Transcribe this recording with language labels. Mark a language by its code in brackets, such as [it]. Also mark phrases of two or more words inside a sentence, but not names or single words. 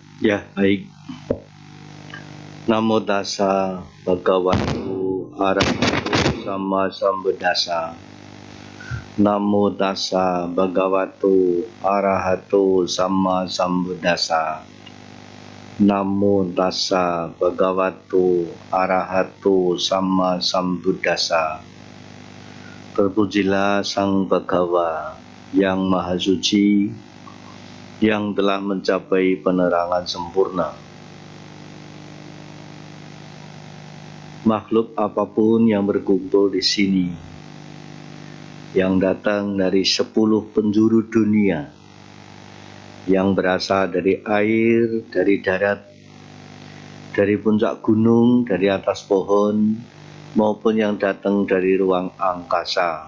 [id] Ya, baik. [pi] Namo tassa bhagavato arahato sama sambuddhassa. Namo tassa bhagavato arahato sama sambuddhassa. Namo tassa bhagavato arahato sama sambuddhassa. [id] Terpujilah Sang Bhagawa yang Maha Suci, yang telah mencapai penerangan sempurna. Makhluk apapun yang berkumpul di sini, yang datang dari 10 penjuru dunia, yang berasal dari air, dari darat, dari puncak gunung, dari atas pohon, maupun yang datang dari ruang angkasa.